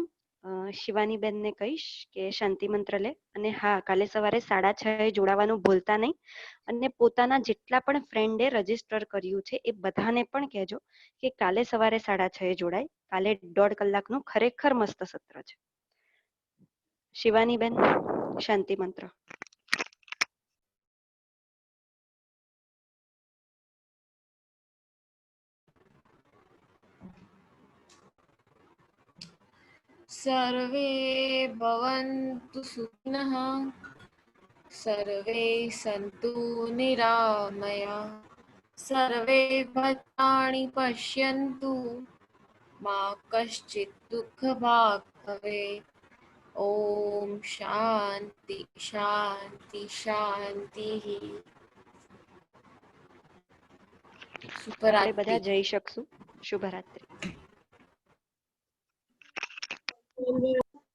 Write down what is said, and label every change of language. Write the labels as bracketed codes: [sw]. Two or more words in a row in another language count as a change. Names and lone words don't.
[gu] શિવાની બેનને કહીશ કે શાંતિ મંત્ર લે, અને હા, કાલે સવારે 6:30 જોડાવાનું ભૂલતા નહીં. અને પોતાના જેટલા પણ ફ્રેન્ડે રજીસ્ટર કર્યું છે એ બધાને પણ કહેજો કે કાલે સવારે 6:30 જોડાય. કાલે 1.5 કલાકનું ખરેખર મસ્ત સત્ર છે. શિવાની બેન, શાંતિ મંત્ર. [sa] सर्वे भवन्तु सुखिनः, सर्वे सन्तु निरामया, सर्वे भद्राणि पश्यन्तु, मा कश्चित् दुःखभाग् भवेत्. ओम शांति शांति शांति. [gu] આપણે બધા શુભરાત્રિ. જઈ શકશું. શુભરાત્રી.